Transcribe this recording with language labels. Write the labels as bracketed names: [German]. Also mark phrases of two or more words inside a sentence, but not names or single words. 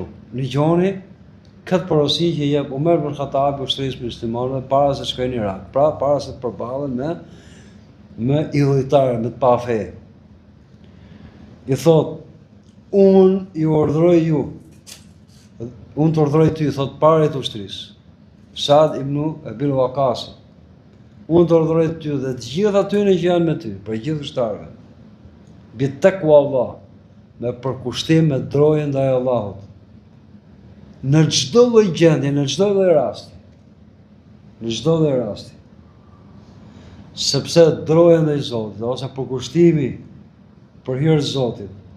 [Albanian] Ligjoni këtë porosi që jep Omer ibn Khattabi ushtrisë muslimanëve para se shkojnë në Irak, pra para se të përballen me idhujtarë, me të pa fe. I thot, unë ju urdhëroj ju, unë të urdhëroj ty, thot paret ushtrisë, Saad ibn Abil Waqas, unë të urdhëroj ty dhe të gjithë atyre që janë me ty, për gjithë ushtarëve, [Arabic] بتقوى الله, [Albanian] me përkushtim, me drojë ndaj Allahut, në çdo lloj gjendje, në çdo lloj rasti, sepse droja ndaj Zotit, ose përkushtimi për hir të Zotit,